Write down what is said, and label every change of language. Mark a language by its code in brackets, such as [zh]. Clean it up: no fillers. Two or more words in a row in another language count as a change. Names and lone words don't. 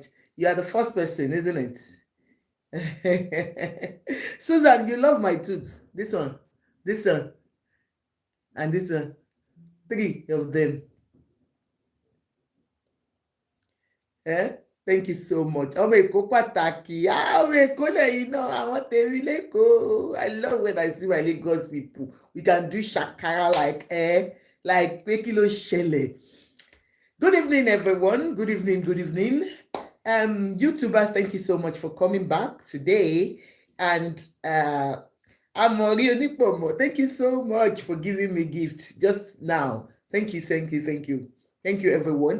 [en] You are the first person, isn't it? Susan, you love my tooth. This one, and this one. 3 of them. Eh? Thank you so much. [yo] Ọmọ Èkó pàtàkì. Ọmọ Èkó lẹ́yìn náà. Àwọn tèmi l'Èkó. [en] I love when I see my Lagos people. We can do shakara like [yo] pé kí ló ṣẹlẹ̀. [en] Good evening, everyone. Good evening. YouTubers, thank you so much for coming back today. And Amori Onipomo, thank you so much for giving me gift just now. Thank you. Thank you, everyone.